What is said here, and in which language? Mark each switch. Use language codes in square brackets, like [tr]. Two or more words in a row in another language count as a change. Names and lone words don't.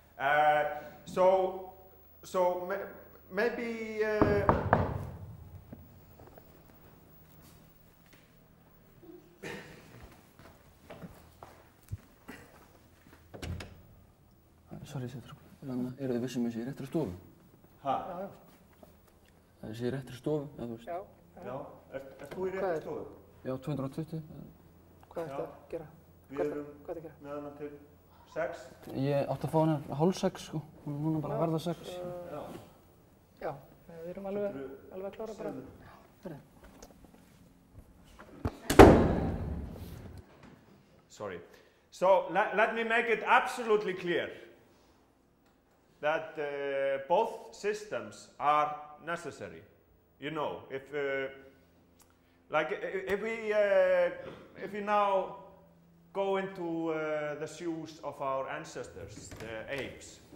[en] So maybe Sorry, [is] eru þið vissum að sé í réttri stofu? Ha? Já. Það sé í réttri stofu, eða þú veist? Já. Ert þú í réttri stofu? Já, 220. Hvað ertu að gera? Við erum með hana til 6. Ég átti að fá hana 5:30 sko, núna bara verða 6. Já, við erum alveg að klára bara. [en] Sorry. So let me make it absolutely clear that both systems are necessary. You know, if we now go into the shoes of our ancestors, the apes.